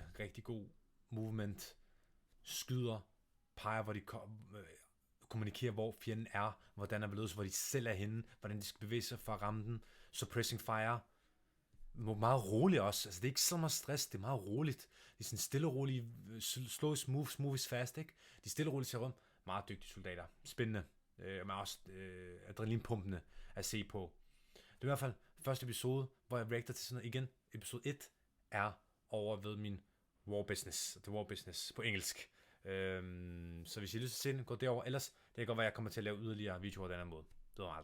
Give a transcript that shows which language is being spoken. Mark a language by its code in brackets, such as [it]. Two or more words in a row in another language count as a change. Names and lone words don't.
[da] Rigtig god movement. Skyder. Peger, hvor de kommunikerer, hvor fjenden er, hvordan er beledes, hvor de selv er henne, hvordan de skal bevæge sig for at ramme den. [en] Suppressing fire. [da] Meget roligt også. Altså, det er ikke så meget stress, det er meget roligt. De er sådan stille og roligt, [en] slow is smooth is fast, ikke? [da] De er stille og roligt til rum. Meget dygtige soldater. Spændende. Men også adrenalinpumpende at se på. Det er i hvert fald første episode, hvor jeg reacter til sådan noget igen. Episode 1 er over ved min War Business. The War Business på engelsk. Så hvis I har lyst til at se den, gå derover. Ellers, det kan godt være, at jeg kommer til at lave yderligere videoer på den her måde.